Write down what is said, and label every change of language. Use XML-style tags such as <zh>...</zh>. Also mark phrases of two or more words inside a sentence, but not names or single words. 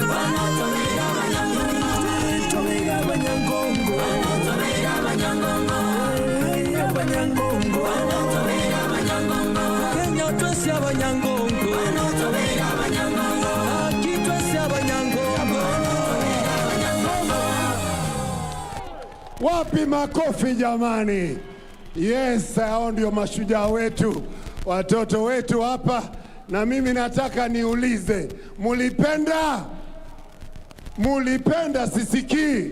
<guz>Ono twabeira abanyangongo. Twabeira abanyangongo. Ono twabeira abanyangongo. Abanyangongo. Ono twabeira abanyangongo. Kenya twese abanyangongo. Ono twabeira abanyangongo. Kitwese abanyangongo. Ono twabeira abanyangongo.</guz> <sw>Wapi makofi jamani? Yes, hao ndio mashujaa wetu, watoto wetu hapa. Na mimi nataka niulize, mulipenda? Mulipenda? Sisikii.</sw>